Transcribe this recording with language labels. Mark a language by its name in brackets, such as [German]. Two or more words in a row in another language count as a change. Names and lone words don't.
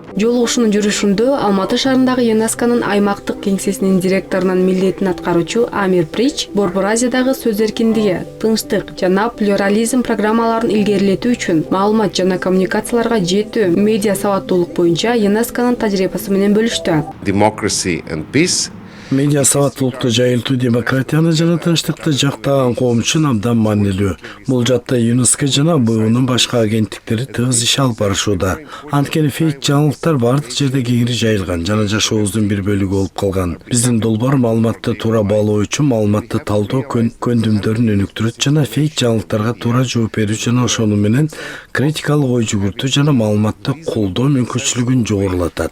[Kyrgyz] Жолугушуунун жүрүшүндө Алматы шаарындагы ЮНЕСКОнун аймактык кеңсесинин директорунун милдетин аткаруучу Амир Прич Борбор Азиядагы сөз эркиндиги, тынчтык жана плюрализм программаларын илгерилетүү үчүн маалымат жана коммуникацияларга жетүү, медиа сабаттуулук боюнча ЮНЕСКонун тажрыйбасы менен бөлүштү. [English] Democracy and peace. [Kyrgyz] Медиа сабаттуулукту жайылтуу, демократияны жана тынчтыкты жактаган коом үчүн абдан маанилүү. Бул жакта ЮНЕСКО жана БУнун башка агенттиктери тыгыз иш алып барышууда. Анткени фейк жаңылыктар бардык жерде кеңири жайылган жана жашообуздун бир бөлүгү болуп калган. Биздин долбоор маалыматты туура баалоо үчүн маалыматты талдоо көндүмдөрүн өнүктүрөт жана фейк жаңылыктарга туура жооп берүү жана ошону менен критикалык ой жүгүртүү жана маалыматты колдоо мүмкүнчүлүгүн жогорулатат.